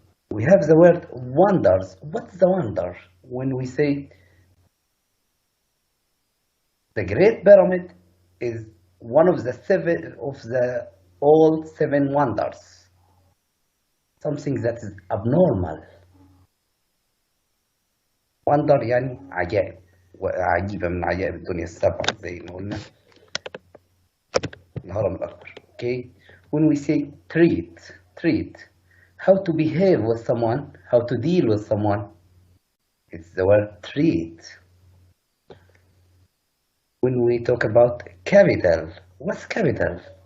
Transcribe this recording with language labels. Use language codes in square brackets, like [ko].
[en] We have the word wonders. What's the wonder? When we say the Great Pyramid is one of the old seven wonders. Something that is abnormal. [ar] Wonder يعني عجائب وعجيبة من عجائب الدنيا السبعة زي ما قلنا الهرم الأكبر. [en] Okay? When we say treat, how to behave with someone, how to deal with someone, it's the word treat. When we talk about capital, what's capital?